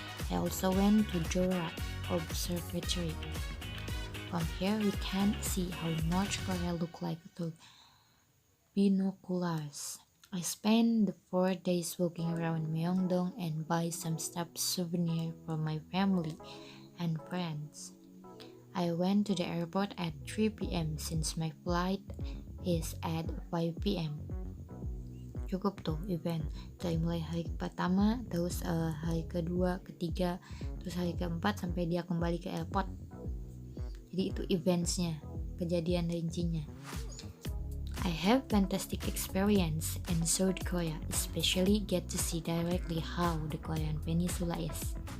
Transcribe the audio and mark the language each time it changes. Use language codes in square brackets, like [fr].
[en] I also went to Jora Observatory. From here we can see how North Korea look like through binoculars. I spent the 4 days walking around Myeongdong and buy some stuff souvenir for my family and friends. I went to the airport at 3 p.m. since my flight is at 5 p.m. [id] Cukup tuh event dari mulai hari pertama, terus hari kedua, ketiga, terus hari keempat sampai dia kembali ke airport. Jadi itu eventsnya, kejadian rincinya. [en] I have fantastic experience in South Korea, especially get to see directly how the Korean peninsula is.